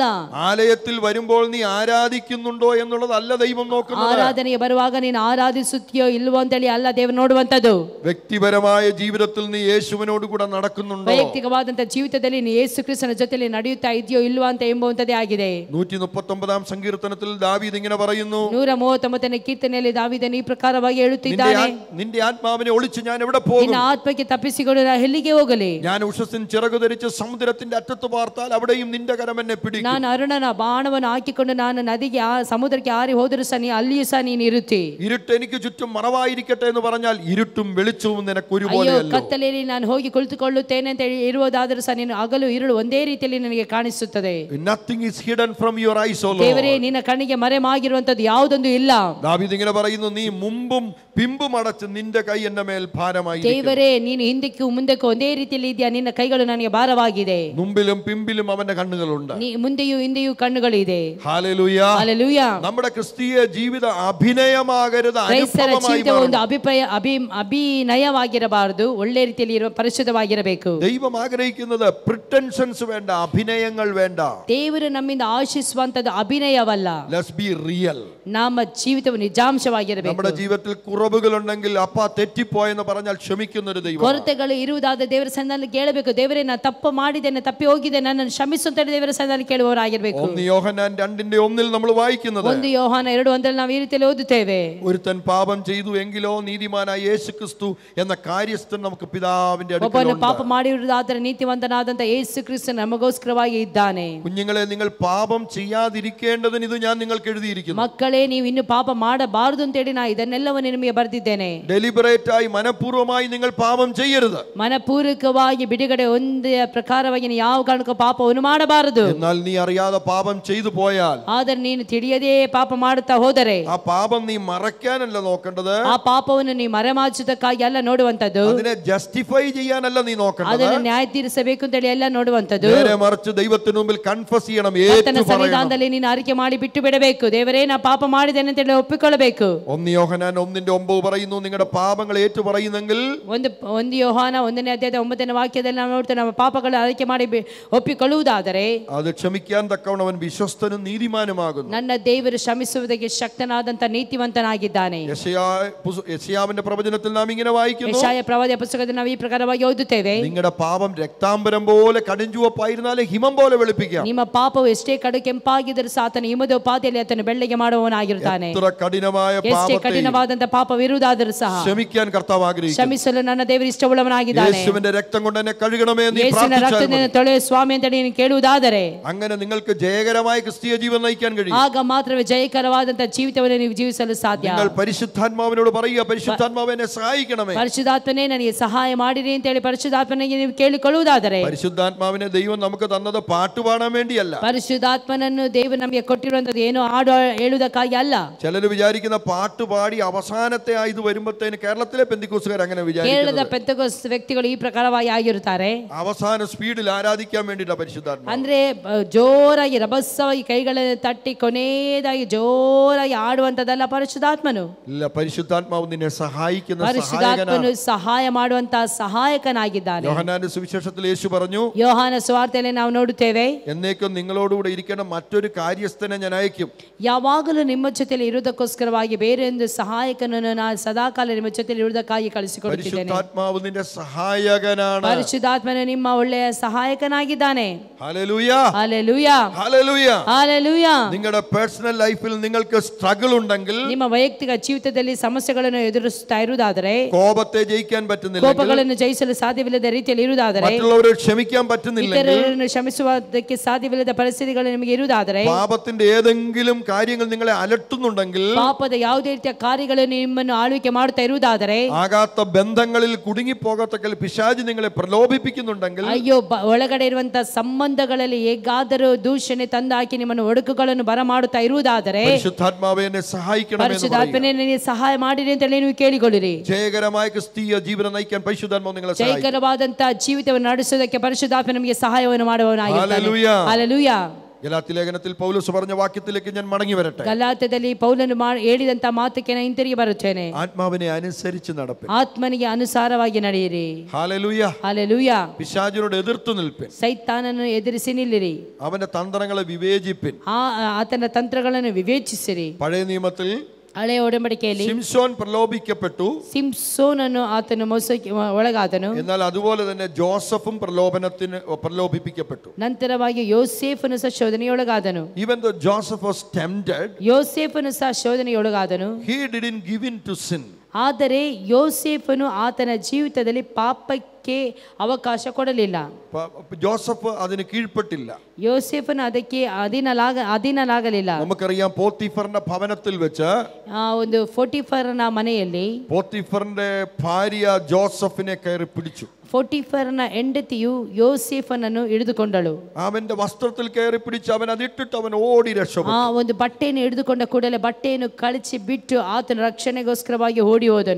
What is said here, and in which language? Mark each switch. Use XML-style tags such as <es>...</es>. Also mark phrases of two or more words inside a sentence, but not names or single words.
<ml>ആലയത്തിൽ വരുമ്പോൾ നീ ആരാധിക്കുന്നുണ്ടോ എന്നുള്ളതല്ല ദൈവം നോക്കുന്നത്.</ml> <kn>ಆರಾಧನೆಗೆ ಬರುವಾಗ ನೀನು ಆರಾಧಿಸುತ್ತೀಯೋ ಇಲ್ವೋ ಅಂತೇಳಿ ಅಲ್ಲ ದೇವರು ನೋಡುವಂತದ್ದು.</kn> <ml>വ്യക്തിപരമായ ജീവിതത്തിൽ നീ യേശുവിനോട് കൂടെ നടക്കുന്നുണ്ടോ?</ml> <kn>ವೈಯಕ್ತಿಕವಾದಂತ ಜೀವಿತದಲ್ಲಿ ನೀನು ಯೇಸು ಕ್ರಿಸ್ತನ ಜೊತೆಯಲ್ಲಿ ನಡೆಯುತ್ತಾ ಇದೆಯೋ ಇಲ್ವೋ ಅಂತ ಎಂಬುವಂತದ್ದೇ ಆಗಿದೆ.</kn> <ml>139 സങ്കീർത്തനത്തിൽ ദാവീദ് ഇങ്ങനെ പറയുന്നു.</ml> <kn>139ನೇ ಕೀರ್ತನೆಯಲ್ಲಿ ದಾವೀದನು ಈ ಪ್ರಕಾರವಾಗಿ ಹೇಳುತ್ತಿದ್ದಾನೆ,</kn> <ml>നിന്റെ ആത്മാവിനെ ഒളിച്ച് ഞാൻ എവിടെ പോകും?</ml> <kn>ನಿನ್ನ ಆತ್ಮಕ್ಕೆ ತಪ್ಪಿಸಿಕೊಂಡು ನಾನು ಎಲ್ಲಿಗೆ ಹೋಗಲಿ?</kn> <ml>ഞാൻ ഉഷസ്സിൻ ചിറകു ധരിച്ച് സമുദ്രത്തിന്റെ അറ്റത്ത് പാർത്താൽ അവിടെയും നിന്റെ കരം എന്നെ പിടിക്കും.</ml> <kn>ನಾನು ಅರುಣನ ಬಾಣವನ್ನು ಹಾಕಿಕೊಂಡು ನಾನು ನದಿಗೆ ಸಮುದ್ರಕ್ಕೆ ಹಾರಿ ಹೋದರೂ ಸಹ ಅಲ್ಲಿಯೂ ಸಹ ನೀನು ಇರುತ್ತಿ.</kn> <ml>ഇരുട്ട് എനിക്ക് ചുറ്റും മറവായിരിക്കട്ടെ എന്ന് പറഞ്ഞാൽ ഇരുട്ടും വെളിച്ചവും നിനക്ക്</ml> <kn>ಅಯ್ಯೋ</kn> <ml>ഒരുപോലെയല്ലോ.</ml> <kn>ಕತ್ತಲೆಯಲ್ಲಿ ನಾನು ಹೋಗಿ ಕುಳಿತುಕೊಳ್ಳುತ್ತೇನೆ ಅಂತ ಇರುವುದಾದರೂ ಸಹ ನೀನು ಹಗಲು ಇರುಳು ಒಂದೇ ರೀತಿಯಲ್ಲಿ ನನಗೆ ಕಾಣಿಸುತ್ತದೆ.</kn> <en>Nothing is hidden from your eyes, O Lord.</en> <kn>ದೇವರೇ, ನಿನ್ನ ಕಣ್ಣಿಗೆ ಮರೆಮಾಗಿರುವಂತದ್ದು ಯಾವುದೊಂದು ಇಲ್ಲ.</kn> <ml>ദാവീദ് ഇങ്ങനെ പറയുന്നു, നീ മുമ്പും പിമ്പും അടച്ച് നിന്റെ കൈ എന്റെ മേൽ ഭാരമായി.</ml> <kn>ದೇವರೇ, ನೀನು ಹಿಂದಕ್ಕೂ ಮುಂದಕ್ಕೂ ಒಂದೇ ರೀತಿಯಲ್ಲಿ ಇದೆಯಾ, ನಿನ್ನ ಕೈಗಳು ನನಗೆ ಭಾರವಾಗಿದೆ.</kn> <ml>മുമ്പിലും പിമ്പിലും അവന്റെ കണ്ണുകളുണ്ട്.</ml> <kn>ಮುಂದೆಯೂ ಹಿಂದೆಯೂ ಕಣ್ಣುಗಳಿದೆ.</kn> <ml>ഹല്ലേലൂയ.</ml> <kn>ಹಲ್ಲೆಲೂಯಾ.</kn> <ml>നമ്മുടെ ക്രിസ്തീയ ജീവിത അഭിനയമാകരുത്,</ml> <kn>ಕ್ರೈಸ್ತರ</kn> <ml>അനുഭവമായി</ml> <kn>ಜೀವಿತ ಒಂದು</kn> <ml>മാറണം.</ml> <kn>ಅಭಿನಯವಾಗಿರಬಾರದು, ಒಳ್ಳೆ ರೀತಿಯಲ್ಲಿ ಪರಿಶುದ್ಧವಾಗಿರಬೇಕು.</kn> <ml>ദൈവം ആഗ്രഹിക്കുന്നത് പ്രിറ്റൻഷൻസ് വേണ്ട, അഭിനയങ്ങൾ വേണ്ട.</ml> <kn>ದೇವರು ನಮ್ಮಿಂದ ಆಶಿಸುವಂತದ್ದು ಅಭಿನಯವಲ್ಲ.</kn> <en>Let's be real.</en> <kn>ನಮ್ಮ ಜೀವಿತವು ನಿಜಾಂಶವಾಗಿರಬೇಕು.</kn> <ml>നമ്മുടെ ജീവിതത്തിൽ കുറവുകൾ ഉണ്ടെങ്കിൽ അപ്പ തെറ്റിപ്പോയെന്ന് പറഞ്ഞാൽ ക്ഷമിക്കുന്ന ഒരു ദൈവം.</ml> <kn>ಕೊರತೆಗಳು ಇರುವುದಾದ ದೇವರ ಸನ್ನಿಧಾನದಲ್ಲಿ ಕೇಳಬೇಕು, ದೇವರೇ ನಾನು ತಪ್ಪು ಮಾಡಿದ್ದೇನೆ, ತಪ್ಪಿ ಹೋಗಿದೆ, ನನ್ನನ್ನು ಕ್ಷಮಿಸು ಅಂತ ದೇವರ ಸನ್ನಿಧಾನದಲ್ಲಿ ಕೇಳುವವರಾಗಿರಬೇಕು.</kn> <ml>1 യോഹന്നാൻ 2:1 നമ്മൾ വായിക്കുന്നത്,</ml> <kn>1 ಯೋಹಾನ 2:1 ನಾವು ಈ ರೀತಿಯಲ್ಲಿ ಓದುತ್ತೇವೆ,</kn> <ml>ഒരുത്തൻ പാപം ചെയ്തു എങ്കിലോ നീതിമാനായ യേശുക്രിസ്തു എന്ന കാര്യസ്ഥൻ നമുക്ക് പിതാവിന്റെ</ml> <kn>ಒಬ್ಬನು ಪಾಪ</kn> <ml>അടുക്കലുണ്ട്.</ml> <kn>ಮಾಡಿರುವುದಾದರೆ ನೀತಿವಂತನಾದಂತ ಯೇಸು ಕ್ರಿಸ್ತ ನಮಗೋಸ್ಕರವಾಗಿ ಇದ್ದಾನೆ.</kn> <ml>കുഞ്ഞുങ്ങളെ, നിങ്ങൾ പാപം ചെയ്യാതിരിക്കേണ്ടതിന് ഇത് ഞാൻ നിങ്ങൾക്ക് എഴുതിയിരിക്കുന്നു.</ml> <kn>ಮಕ್ಕಳೇ, ನೀವು ಇನ್ನು ಪಾಪ ಮಾಡಬಾರದು ಅಂತೇಳಿ ನಾ ಇದನ್ನೆಲ್ಲವನ್ನು ನಿಮಗೆ ಬರೆದಿದ್ದೇನೆ.</kn> <ml>ഡെലിബറേറ്റ് ആയി മനഃപൂർവ്വമായി നിങ്ങൾ പാപം ചെയ്യരുത്.</ml> <kn>ಮನಪೂರ್ವಕವಾಗಿ ಬಿಡುಗಡೆ ಒಂದೇ ಪ್ರಕಾರವಾಗಿ ಯಾವ ಕಾರಣಕ್ಕೂ ಪಾಪವನ್ನು ಮಾಡಬಾರದು.</kn> <ml>എന്നാൽ നീ അറിയാതെ പാപം ചെയ്തു പോയാൽ,</ml> <kn>ಆದರೆ ನೀನು ತಿಳಿಯದೇ ಪಾಪ ಮಾಡುತ್ತಾ ಹೋದರೆ,</kn> <ml>ആ പാപം നീ മറയ്ക്കാനല്ല നോക്കേണ്ടത്,</ml> <kn>ಆ ಪಾಪವನ್ನು ನೀ ಮರೆಮಾಚುವುದಕ್ಕಾಗಿ ಅಲ್ಲ ನೋಡುವಂತದ್ದು,</kn> <ml>അതിനെ ജസ്റ്റിഫൈ ചെയ്യാനല്ല നീ നോക്കേണ്ടത്,</ml> <kn>ಅದನ್ನು ನ್ಯಾಯ ತೀರಿಸಬೇಕು ಅಂತೇಳಿ ಎಲ್ಲ ನೋಡುವಂತದ್ದು.</kn> <ml>നേരെ മറിച്ച് ദൈവത്തിന് മുമ്പിൽ കൺഫസ് ചെയ്യണം,</ml> <kn>ಕರ್ತನ</kn> <ml>ഏറ്റു പറയണം.</ml> <kn>ಸನ್ನಿಧಾನದಲ್ಲಿ ನೀನು ಅರಿಕೆ ಮಾಡಿ ಬಿಟ್ಟು ಬಿಡಬೇಕು, ದೇವರೇ ನಾ ಪಾಪ ಮಾಡಿದ್ದೇನೆ ಅಂತೇಳಿ ಒಪ್ಪಿಕೊಳ್ಳಬೇಕು.</kn> <ml>1 യോഹന്നാൻ 1:9 പറയുന്നു, നിങ്ങളുടെ പാപങ്ങൾ ഏറ്റു പറയുന്നെങ്കിൽ,</ml> <kn>1 ಯೋಹಾನ 1ನೇ ಅಧ್ಯಾಯದ 9ನೇ ವಾಕ್ಯದಲ್ಲಿ ನಾವು ನೋಡ್ತೇವೆ, ನಮ್ಮ ಪಾಪಗಳು ಅರಿಕೆ ಮಾಡಿ ಒಪ್ಪಿಕೊಳ್ಳುವುದಾದರೆ</kn> <ml>അത് ക്ഷമിക്കാൻ തക്കവണ്ണം അവൻ വിശ്വസ്തനും നീതിമാനുമാകുന്നു.</ml> <kn>ನನ್ನ ದೇವರು ಶ್ರಮಿಸುವುದಕ್ಕೆ ಶಕ್ತನಾದಂತ ನೀತಿವಂತನಾಗಿದ್ದಾನೆ.</kn> <ml>യെശയ്യാവിന്റെ പ്രവചനത്തിൽ നാം ഇങ്ങനെ വായിക്കുന്നു,</ml> <kn>ಯೆಶಾಯ ಪ್ರವಾದಿಯ ಪುಸ್ತಕದಲ್ಲಿ ನಾವು ಈ ಪ್ರಕಾರವಾಗಿ ಓದುತ್ತೇವೆ,</kn> <ml>നിങ്ങളുടെ പാപം രക്താംബരം പോലെ കടുഞ്ചുവപ്പായിരുന്നാലേ ഹിമം പോലെ വെളുപ്പിക്കാം.</ml> <kn>ನಿಮ್ಮ ಪಾಪವು ಎಷ್ಟೇ ಕಡು ಕೆಂಪಾಗಿದ್ದರೂ ಸಹ ಆತನು ಹಿಮದೋಪಾದಿಯಲ್ಲಿ ಆತನು ಬೆಳ್ಳಗೆ ಮಾಡುವವನಾಗಿರುತ್ತಾನೆ.</kn> <ml>എത്ര കഠിനമായ</ml> <kn>ಎಷ್ಟೇ</kn> <ml>പാപത്തെ</ml> <kn>ಕಠಿಣವಾದಂತ ಪಾಪವಿರುವುದಾದರೂ ಸಹ</kn> <ml>ക്ഷമിക്കാൻ കർത്താവ് ആഗ്രഹിക്കുന്നു.</ml> <kn>ಕ್ಷಮಿಸಲು ನನ್ನ ದೇವರು ಇಷ್ಟವುಳ್ಳವನಾಗಿದ್ದಾನೆ.</kn> <ml>യേശുവിന്റെ രക്തം കൊണ്ട് എന്നെ കഴുകണമേ എന്ന് നീ</ml> <kn>ಯೇಸುವಿನ</kn> <ml>പ്രാർത്ഥിച്ചാൽ</ml> <kn>ರಕ್ತದಿಂದ</kn> <ml>മതി.</ml> <kn>ತೊಳೆಯು ಸ್ವಾಮಿ ಅಂತ ನೀನು ಕೇಳುವುದಾದರೆ,</kn> <ml>അങ്ങനെ നിങ്ങൾക്ക് ജയകരമായ ക്രിസ്തീയ ജീവൻ നയിക്കാൻ കഴിയും.</ml> <kn>ಆಗ ಮಾತ್ರವೇ ಜಯಕರವಾದಂತ ಜೀವಿತವನ್ನು ನೀವು ಜೀವಿಸಲು ಸಾಧ್ಯ.</kn> <ml>നിങ്ങൾ പരിശുദ്ധാത്മാവിനോട് പറയുക, പരിശുദ്ധാത്മാവേ എന്നെ സഹായിക്കണമേ.</ml> <kn>ಪರಿಶುದ್ಧಾತ್ಮನೇ ನನಗೆ ಸಹಾಯ ಮಾಡಿರಿ ಅಂತ ಹೇಳಿ ಪರಿಶುದ್ಧಾತ್ಮನಿಗೆ ನೀವು ಕೇಳಿಕೊಳ್ಳುವುದಾದರೆ,</kn> <ml>പരിശുദ്ധാത്മാവിനെ ദൈവം നമുക്ക് തന്നത് പാട്ടുപാടാൻ വേണ്ടിയല്ല.</ml> <kn>ಪರಿಶುದ್ಧಾತ್ಮನನ್ನು ದೇವರು ನಮಗೆ ಕೊಟ್ಟಿರುವಂತದ್ದು ಏನೋ ಹಾಡು ಹೇಳುವುದಕ್ಕಾಗಿ ಅಲ್ಲ.</kn> <ml>ചിലർ വിചാരിക്കുന്ന പാട്ടുപാടി അവസാനത്തെ ആയത് വരുമ്പോഴത്തേന്, കേരളത്തിലെ പെന്തിക്കോസുകാർ അങ്ങനെ</ml> <kn>ಕೇರಳದ</kn> <ml>വിചാരിക്കുന്നത്,</ml> <kn>ಪೆಂತೆಕೋಸ್ತ ವ್ಯಕ್ತಿಗಳು ಈ ಪ್ರಕಾರವಾಗಿ ಆಗಿರುತ್ತಾರೆ.</kn> <ml>അവസാന സ്പീഡിൽ ആരാധിക്കാൻ വേണ്ടിയിട്ടാ പരിശുദ്ധാത്മാവ്.</ml> <kn>ಅಂದ್ರೆ ಜೋರಾಗಿ ರಭಸವಾಗಿ ಕೈಗಳನ್ನು ತಟ್ಟಿ ಕೊನೆಯದಾಗಿ ಜೋರಾಗಿ ಆಡುವಂತದಲ್ಲ ಪರಿಶುದ್ಧಾತ್ಮನು.</kn> <ml>ഇല്ല, പരിശുദ്ധാത്മാവ് നിന്നെ സഹായിക്കുന്ന</ml> <kn>ಪರಿಶುದ್ಧಾತ್ಮನು</kn> <ml>സഹായകനാണ്.</ml> <kn>ಸಹಾಯ ಮಾಡುವಂತ ಸಹಾಯಕನಾಗಿದ್ದಾನೆ.</kn> <ml>യോഹന്നാന്റെ സുവിശേഷത്തിൽ യേശു പറഞ്ഞു,</ml> <kn>ಯೋಹಾನ ಸುವಾರ್ತೆಯಲ್ಲಿ ನಾವು ನೋಡುತ್ತೇವೆ,</kn> <ml>എന്നേക്കും നിങ്ങളോടുകൂടെ ഇരിക്കേണ്ട മറ്റൊരു കാര്യസ്ഥനെ ഞാൻ അയക്കും.</ml> <kn>ಯಾವಾಗಲೂ ನಿಮ್ಮ ಜೊತೆಯಲ್ಲಿ ಇರುವುದಕ್ಕೋಸ್ಕರವಾಗಿ ಬೇರೆ ಒಂದು ಸಹಾಯಕನನ್ನು ನಾನು ಸದಾಕಾಲ ನಿಮ್ಮ ಜೊತೆಯಲ್ಲಿ ಇರುವುದಕ್ಕಾಗಿ ಕಳಿಸಿಕೊಡುತ್ತಿದ್ದೇನೆ.</kn> <ml>പരിശുദ്ധാത്മാവ് നിന്റെ സഹായകനാണ്.</ml> <kn>ಪರಿಶುದ್ಧಾತ್ಮನು ನಿಮ್ಮ ಒಳ್ಳೆಯ ಸಹಾಯಕನಾಗಿದ್ದಾನೆ.</kn> <ml>ഹല്ലേലൂയ,</ml> <kn>ಹಲ್ಲೆಲೂಯ,</kn> <ml>ഹല്ലേലൂയ.</ml> <kn>ಹಲ್ಲೆಲೂಯ.</kn> <ml>നിങ്ങളുടെ</ml> <en>personal life</en> <ml>നിങ്ങൾക്ക് സ്ട്രഗിൾ ഉണ്ടെങ്കിൽ,</ml> <kn>ನಿಮ್ಮ ವೈಯಕ್ತಿಕ ಜೀವಿತದಲ್ಲಿ ಸಮಸ್ಯೆಗಳನ್ನು ಎದುರಿಸುತ್ತಾ ಇರುವುದಾದರೆ,</kn> <ml>കോപത്തെ ജയിക്കാൻ പറ്റുന്നില്ല,</ml> <kn>ಕೋಪಗಳನ್ನು ಜಯಿಸಲು ಸಾಧ್ಯವಿಲ್ಲದ ರೀತಿಯಲ್ಲಿ ಇರುವುದಾದರೆ,</kn> <ml>മറ്റുള്ളവരെ ക്ഷമിക്കാൻ പറ്റുന്നില്ലെങ്കിൽ,</ml> <kn>ಇತರರನ್ನು ಕ್ಷಮಿಸುವುದಕ್ಕೆ ಸಾಧ್ಯವಿಲ್ಲದ ಪರಿಸ್ಥಿತಿಗಳು ನಿಮಗೆ ಇರುವುದಾದರೆ,</kn> <ml>പാപത്തിന്റെ ഏതെങ്കിലും കാര്യങ്ങൾ നിങ്ങളെ അലട്ടുന്നുണ്ടെങ്കിൽ,</ml> <kn>ಪಾಪದ ಯಾವುದೇ ರೀತಿಯ ಕಾರ್ಯಗಳು ನಿಮ್ಮ ನಿಮ್ಮನ್ನು ಆಳ್ವಿಕೆ ಮಾಡುತ್ತಾ ಇರುವುದಾದರೆ,</kn> <ml>ആകാത്ത ബന്ധങ്ങളിൽ കുടുങ്ങിപ്പോകത്തക്കൽ പിശാച് നിങ്ങളെ പ്രലോഭിപ്പിക്കുന്നുണ്ടെങ്കിൽ,</ml> <kn>ಅಯ್ಯೋ ಒಳಗಡೆ ಇರುವಂತಹ ಸಂಬಂಧಗಳಲ್ಲಿ ಹೇಗಾದರೂ ದೂಷಣೆ ತಂದಾಕಿ ನಿಮ್ಮನ್ನು ಒಡಕುಗಳನ್ನು ಬರಮಾಡುತ್ತಾ ಇರುವುದಾದರೆ,</kn> <ml>പരിശുദ്ധാത്മാവേ എന്നെ സഹായിക്കണമേ എന്ന്</ml> <kn>ಪರಿಶುದ್ಧಾತ್ಮನೇ ನನಗೆ ಸಹಾಯ ಮಾಡಿರಿ ಅಂತ ಹೇಳಿ ನೀವು ಕೇಳಿಕೊಳ್ಳಿರಿ.</kn> <ml>ജയകരമായ ക്രിസ്തീയ ജീവനം നയിക്കാൻ പരിശുദ്ധാത്മാവ് നിങ്ങളെ സഹായിക്കും.</ml> <kn>ಜಯಕರವಾದಂತಹ ಜೀವಿತವನ್ನು ನಡೆಸುವುದಕ್ಕೆ ಪರಿಶುದ್ಧಾತ್ಮ ನಮಗೆ ಸಹಾಯವನ್ನು ಮಾಡುವವನಾಗಿದ್ದಾನೆ. ಹಲ್ಲೆಲೂಯಾ.</kn> <ml>ഗലാത്യ ലേഖനത്തിൽ പൗലോസ് പറഞ്ഞ വാക്യത്തിലേക്ക് ഞാൻ മടങ്ങി വരട്ടെ.</ml> <kn>ಗಲಾತ್ಯದಲ್ಲಿ ಪೌಲನು ಹೇಳಿದಂತ ಮಾತಕ್ಕೆ ನಾನು ಹಿಂತಿರುಗಿ ಬರುತ್ತೇನೆ.</kn> <ml>ആത്മാവിനെ അനുസരിച്ച് നടപ്പിൻ.</ml> <kn>ಆತ್ಮನಿಗೆ ಅನುಸಾರವಾಗಿ ನಡೆಯಿರಿ.</kn> <ml>ഹല്ലേലൂയ.</ml> <kn>ಹಲ್ಲೆಲೂಯಾ.</kn> <ml>പിശാചിനോട് എതിർത്ത് നിൽപ്പിൻ.</ml> <kn>ಸೈತಾನನನ್ನು ಎದುರಿಸಿ ನಿಲ್ಲಿರಿ.</kn> <ml>അവന്റെ തന്ത്രങ്ങളെ വിവേചിപ്പിൻ.</ml> <kn>ಆತನ ತಂತ್ರಗಳನ್ನು ವಿವೇಚಿಸಿರಿ.</kn> <ml>പഴയ നിയമത്തിൽ</ml> <kn>ಹಳೆಯ ಒಡಂಬಡಿಕೆಯಲ್ಲಿ</kn> <ml>ശിംശോൻ പ്രലോഭിക്കപ്പെട്ടു.</ml> <kn>ಸಿಂಸೋನನು ಆತನು ಮೋಸಕ್ಕೆ ಒಳಗಾದನು.</kn> <ml>എന്നാൽ അതുപോലെ തന്നെ ജോസഫും പ്രലോഭിപ്പിക്കപ്പെട്ടു.</ml> <kn>ನಂತರವಾಗಿ ಯೋಸೇಫನು ಸಹ ಶೋಧನೆಯೊಳಗಾದನು.</kn> <en>Even though Joseph was tempted,</en> <kn>ಯೋಸೇಫನು ಸಹ ಶೋಧನೆಯೊಳಗಾದನು.</kn> <en>he didn't give in to sin.</en> <kn>ಆದರೆ ಯೋಸೇಫನು ಆತನ ಜೀವಿತದಲ್ಲಿ ಪಾಪಕ್ಕೆ ಅವಕಾಶ ಕೊಡಲಿಲ್ಲ.</kn> <ml>ജോസഫ് അതിന് കീഴ്പ്പെട്ടില്ല.</ml> <kn>ಯೋಸೇಫನು ಅದಕ್ಕೆ ಅಧೀನಲಾಗಲಿಲ್ಲ.</kn> <ml>നമുക്കറിയാം പോത്തിഫറിന്റെ ഭവനത്തിൽ വെച്ച്</ml> <kn>ಒಂದು ಪೋಟಿಫರನ ಮನೆಯಲ್ಲಿ</kn> <ml>പോത്തിഫറിന്റെ ഭാര്യ ജോസഫിനെ കയറി പിടിച്ചു.</ml> <kn>ಪೋಟಿಫರನ ಹೆಂಡತಿಯು ಯೋಸೇಫನನ್ನು ಹಿಡಿದುಕೊಂಡಳು.</kn> <ml>അവന്റെ വസ്ത്രത്തിൽ കയറി പിടിച്ച് അവൻ അതിട്ടിട്ട് അവൻ ഓടി രക്ഷപ്പെട്ടു.</ml> <kn>ಒಂದು ಬಟ್ಟೆಯನ್ನು ಹಿಡಿದುಕೊಂಡ ಕೂಡಲೇ ಬಟ್ಟೆಯನ್ನು ಕಳಚಿ ಬಿಟ್ಟು ಆತನ ರಕ್ಷಣೆಗೋಸ್ಕರವಾಗಿ ಓಡಿ ಹೋದನು.</kn>